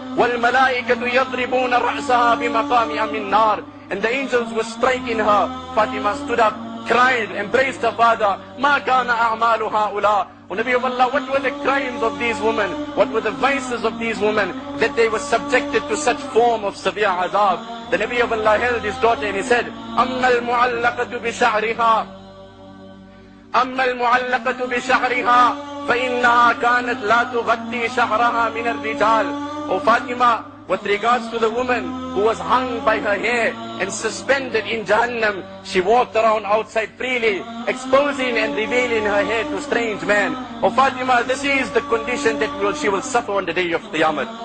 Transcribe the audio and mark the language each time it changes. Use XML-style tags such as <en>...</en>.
<ar>وَالْمَلَائِكَةُ يَضْرِبُونَ رَأْسَهَا بِمَقَامِهَا مِنْ نَارٍ.</ar> <en>And the angels were striking her. Fatima stood up, cried, embraced her father.</en> <ar>مَا كَانَ أَعْمَالُ هَؤُلَاءِ.</ar> <en>O Nabi of Allah, what were the crimes of these women? What were the vices of these women that they were subjected to such form of severe azab? The Nabi of Allah held his daughter and he said,</en> <ar>أَمَّا الْمُعَلَّقَةُ بِشَعْرِهَا أَمَّا الْمُعَلَّقَةُ بِشَعْرِهَا فَإِنَّهَا كَانَتْ لَا تُغَطِّي شَعْرَهَا مِنَ الرِّجَالِ.</ar> <en>O Fatima, with regards to the woman who was hung by her hair and suspended in Jahannam, she walked around outside freely, exposing and revealing her hair to strange men. O Fatima, this is the condition that she will suffer on the day of Qiyamah.</en>